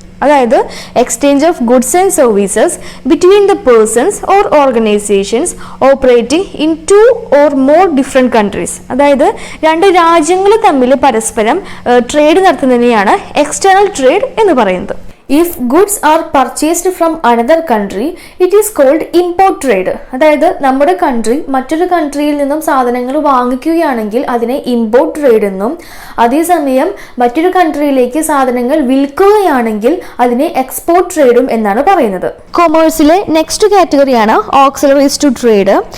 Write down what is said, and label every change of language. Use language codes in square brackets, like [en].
[ml] അതായത് [en] Exchange of goods and services between the persons or organizations operating in 2 or more different countries. [ml] അതായത് 2 രാജ്യങ്ങൾ തമ്മിൽ പരസ്പരം trade നടത്തുന്നതിനെയാണ് external trade എന്ന് പറയുന്നത്. [en] If goods are purchased from another country, it is called import trade. [ml] അതായത് നമ്മുടെ country മറ്റൊരു കൺട്രിയിൽ നിന്നും സാധനങ്ങൾ വാങ്ങിക്കുകയാണെങ്കിൽ അതിനെ ഇമ്പോർട്ട് ട്രേഡ് എന്നും, അതേസമയം മറ്റൊരു കൺട്രിയിലേക്ക് സാധനങ്ങൾ വിൽക്കുകയാണെങ്കിൽ അതിനെ എക്സ്പോർട്ട് ട്രേഡും എന്നാണ് പറയുന്നത്. കൊമേഴ്സിലെ നെക്സ്റ്റ് കാറ്റഗറിയാണ് ഓക്സിലറീസ് ടു ട്രേഡ്.